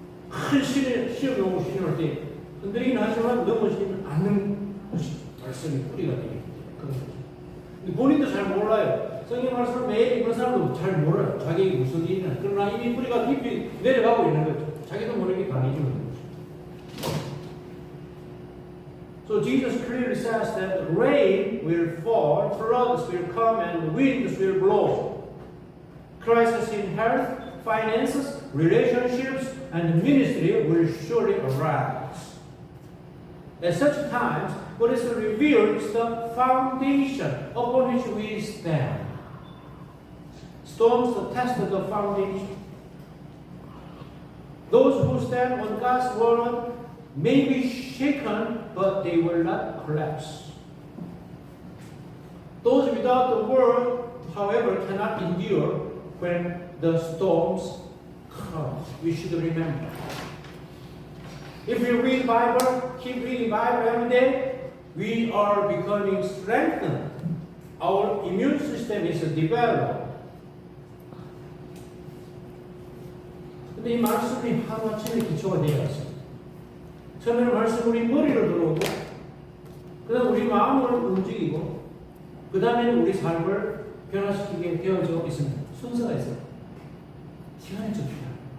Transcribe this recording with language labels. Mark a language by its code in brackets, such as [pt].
[ko] 큰 시험이 오고 시험 올 때 흔들리긴 하지만 넘어지지는 않는 것이 말씀의 뿌리가 되기 때문에 그런 거죠. 본인도 잘 몰라요. 성경 말씀을 매일 읽는 사람도 잘 몰라요. 자기 무슨 일이나. 그러나 이미 뿌리가 깊이 내려가고 있는 거죠. 자기도 모르게 강해지고 있는 거죠. [en] So Jesus clearly says that rain will fall, floods will come, and winds will blow. Crisis in health, finances, relationships, and ministry will surely arise. At such times, what is revealed is the foundation upon which we stand. Storms test the foundation. Those who stand on God's word may be shaken, but they will not collapse. Those without the word, however, cannot endure when the storms come. We should remember. If we read Bible, keep reading Bible every day, we are becoming strengthened. Our immune system is developed. [ko] 근데 이 말씀이 하루아침에 기초가 되어 있습니다. 처음에는 말씀 우리 머리를 들어오고, 그 다음 우리 마음을 움직이고, 그 다음에는 우리 삶을 변화시키게 되어져 있습니다. 순서가 있어요. 시간이 좀 필요해요.